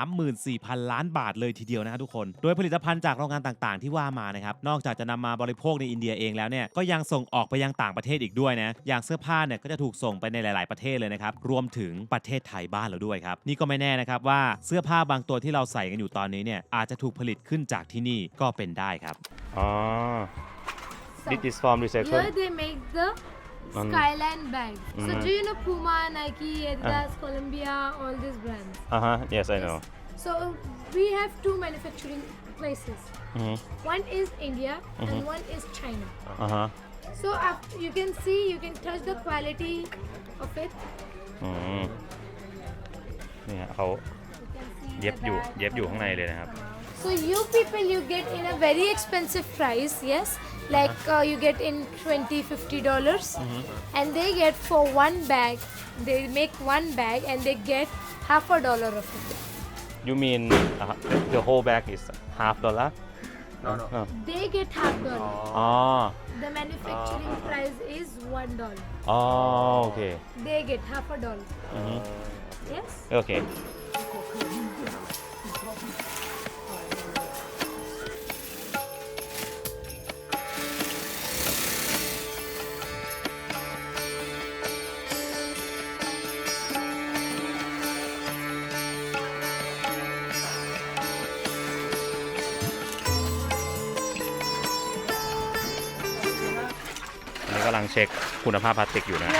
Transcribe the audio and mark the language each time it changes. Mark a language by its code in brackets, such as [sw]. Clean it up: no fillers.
[th] 34,000 ล้านบาทเลยทีเดียวนะครับทุกคนโดยผลิตภัณฑ์จากโรงงานต่าง ๆ ที่ว่ามานะครับนอกจากจะนำมาบริโภคในอินเดียเองแล้วเนี่ยก็ยังส่งออกไปยังต่างประเทศอีกด้วยนะอย่างเสื้อผ้าเนี่ยก็จะถูกส่งไปในหลาย ๆ ประเทศเลยนะครับรวมถึงประเทศไทยบ้านเราด้วยครับนี่ก็ไม่แน่นะครับว่าเสื้อผ้าบางตัวที่เราใส่กันอยู่ตอนนี้เนี่ยอาจจะถูกผลิตขึ้นจากที่นี่ก็เป็นได้ครับ [en] อ๋อ This is from recycle Here they make the Skyline bag. So do you know Puma, Nike, Adidas, Columbia, all these brands? Yes I know So we have two manufacturing places. One is India and one is China. So you can see, you can touch the quality of it. [th] เนี่ยเขา [en] You can see [th] เย็บ [en] the [th] อยู่ [en] bag. [th] เย็บอยู่ข้างในเลยนะครับ [en] So you people, you get in a very expensive price, yes, like you get in $20-50, and they get for one bag, they make one bag and they get $50 of it. You mean the whole bag is $50? no They get $50. [th] อ๋อ [en] The manufacturing price is $1. [th] อ๋อโอเค [en] They get $50. Yes. [th] โอเคอันนี้กำลังเช็คคุณภาพพลาสติกอยู่นะ